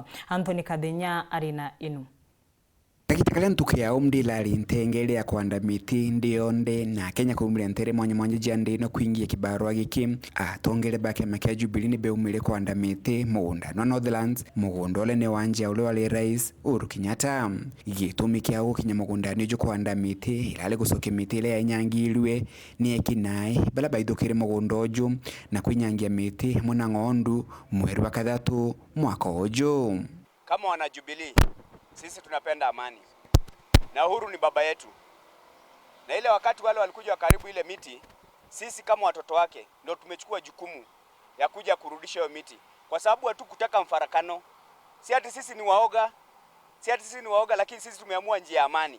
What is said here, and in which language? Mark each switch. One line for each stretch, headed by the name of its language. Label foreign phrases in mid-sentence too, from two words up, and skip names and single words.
Meru: Anthony Kadenya arina inu. KITHAKENE ntuku ya umdilari ntengele ya Kwaanda Miti ndionde na Kenya kumile ntere mwanya jande no kuingia kibarua giki atongele bake makia Jubilee ni beumile Kwaanda Miti mugunda no Northlands mugunda ole ne wanja ule wale rais UHURU KENYATTA gitumi kia ukinya mugunda ni jo Kwaanda Miti ilale gusoke miti ile ya inyangilwe ni ekinai bala baidukire mugunda ojo na kuinyangia miti muna ng'ondu mweri wa kathatu mwaka ojo.
Swahili: Kama wana Jubilee sisi tunapenda amani. Na UHURU ni baba yetu. Na ile wakati wale walikuja karibu ile miti, sisi kama watoto wake ndio tumechukua jukumu ya kuja kurudisha hiyo miti. Kwa sababu watu kutaka mfarakano. Si ati sisi ni waoga, lakini sisi tumeamua njia ya amani.